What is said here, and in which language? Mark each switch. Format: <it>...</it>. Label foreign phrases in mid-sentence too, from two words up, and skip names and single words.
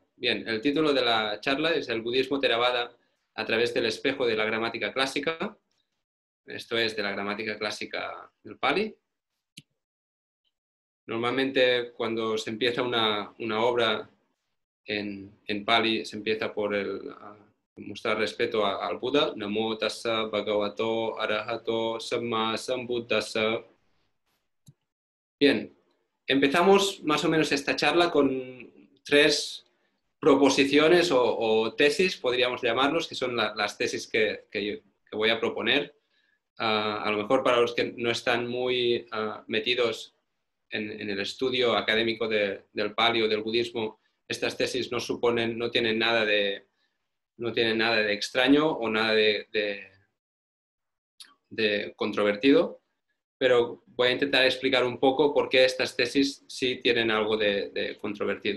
<es>Bien, el título de la charla es El budismo Theravada a través del espejo de la gramática clásica. Esto es de la gramática clásica del Pali. Normalmente cuando se empieza una obra en Pali se empieza por mostrar respeto al Buda.</es> <pi>Namo tassa bhagavato arahato samma sambuddhassa.</pi> <es>Bien, empezamos más o menos esta charla con 3 proposiciones o tesis, podríamos llamarlos, que son las tesis que voy a proponer. A lo mejor para los que no están muy metidos en el estudio académico del Pali o del budismo, estas tesis no tienen nada de extraño o nada de controvertido, pero voy a intentar explicar un poco por qué estas tesis sí tienen algo de controvertido.</es>